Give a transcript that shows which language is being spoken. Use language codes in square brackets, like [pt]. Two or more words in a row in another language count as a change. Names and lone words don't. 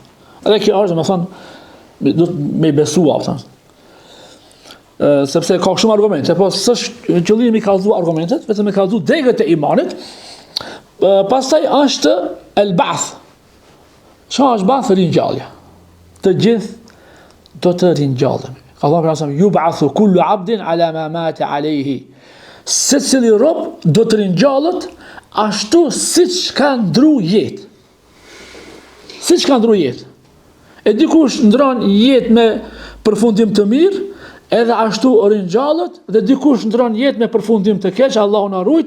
[sq] Edhe kjo është domethënë duhet me besua, sepse ka shumë argumente, po s'është qëllimi ka kallëzu argumentet, vetëm e kallëzu degët e imanit. Pastaj është el-ba'th. Çfarë është ba'th? Ringjallja. Të gjithë do të ringjallemi. Allah për asam, [ar] يبعث كل عبد على ما مات عليه. [sq] Secili rob do të ringjallet ashtu siç ka ndru jetë. Siç ka ndru jetë. E dikush ndron jetë me përfundim të mirë, edhe ashtu ringjallet, dhe dikush ndron jetë me përfundim të keq, Allahu na ruaj.